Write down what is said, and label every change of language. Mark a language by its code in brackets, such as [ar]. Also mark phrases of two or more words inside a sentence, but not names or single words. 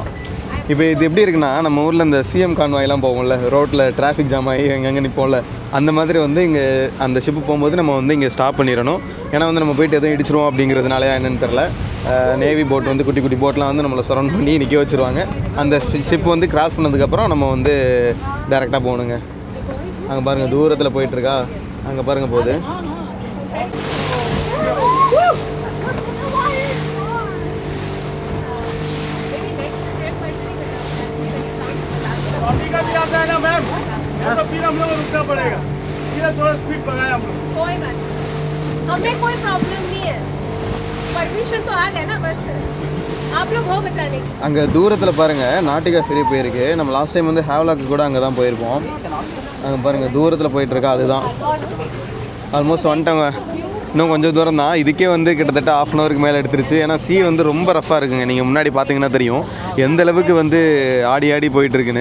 [ta] இப்போ இது எப்படி இருக்குன்னா, நம்ம ஊரில் இந்த சிஎம் கான்வாயெலாம் போகும்ல, ரோட்டில் [en] traffic jam [ta] ஆகி எங்கெங்கே நிற்போம்ல, அந்த மாதிரி வந்து இங்கே அந்த ஷிப்பு போகும்போது நம்ம வந்து இங்கே ஸ்டாப் பண்ணிடணும். ஏன்னா வந்து நம்ம போய்ட்டு எதுவும் இடிச்சிருவோம் அப்படிங்கிறதுனால என்னென்னு தெரில. [en] navy boat [ta] வந்து குட்டி போட்லாம் வந்து நம்மளை சரௌண்ட் பண்ணி நிற்க வச்சுருவாங்க. அந்த ஷிப் வந்து கிராஸ் பண்ணதுக்கப்புறம் நம்ம வந்து டேரெக்டாக போகணுங்க. அங்கே பாருங்கள் தூரத்தில் போயிட்டுருக்கா, அங்கே பாருங்கள் போகுது. [hi] आता है ना मैम, तो फिर हम लोग रुकना पड़ेगा. इधर थोड़ा स्पीड बढ़ाया हम लोग. कोई बात नहीं, हमें कोई प्रॉब्लम नहीं है. परमिशन तो आ गया ना, बस आप लोग हो बचाने. [ta] அங்கே தூரத்தில் பாருங்கள் நாட்டிகா ஃபெரி போயிருக்கு. நம்ம [en] last time [ta] வந்து ஹேவ்லாக்கு கூட அங்கே தான் போயிருப்போம். அங்கே பாருங்கள் தூரத்தில் போயிட்டுருக்கா, அதுதான். ஆல்மோஸ்ட் வந்துட்டோங்க. இன்னும் கொஞ்சம் தூரம் தான். இதுக்கே வந்து கிட்டத்தட்ட 1/2 அன் ஹவருக்கு மேலே எடுத்துருச்சு. ஏன்னா சீ வந்து ரொம்ப ரஃப்பாக இருக்குங்க. நீங்கள் முன்னாடி பார்த்தீங்கன்னா தெரியும் எந்த அளவுக்கு வந்து ஆடி போயிட்டுருக்குன்னு.